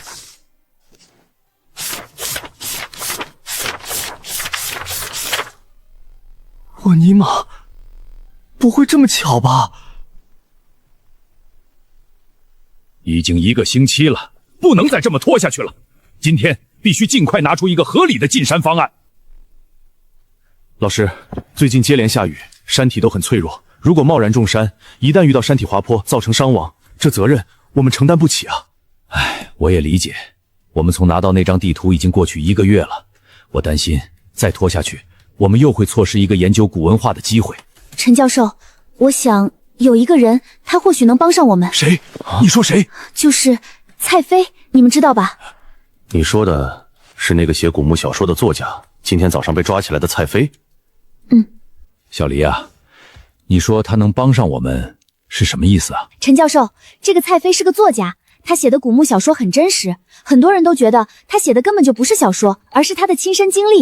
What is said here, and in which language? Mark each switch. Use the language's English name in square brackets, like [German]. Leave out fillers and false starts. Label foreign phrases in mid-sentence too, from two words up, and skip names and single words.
[Chinese] 我尼玛，不会这麼巧吧？已經1個星期了，不能再這麼拖下去了。今天必須盡快拿出一個合理的進山方案。老師，最近接連下雨，山體都很脆弱，如果貿然種山，一旦遇到山體滑坡造成傷亡，這責任我們承擔不起啊。唉，我也理解，我們從拿到那張地圖已經過去1個月了，我擔心再拖下去，我們又會錯失一個研究古文化的機會。陳教授，我想有一個人，他或許能幫上我們。誰？你說誰？就是蔡飛，你們知道吧？你說的是那個寫古墓小說的作家，今天早上被抓起來的蔡飛？小黎啊，你說他能幫上我們是什麼意思啊？陳教授，這個蔡飛是個作家，他寫的古墓小說很真實，很多人都覺得他寫的根本就不是小說，而是他的親身經歷。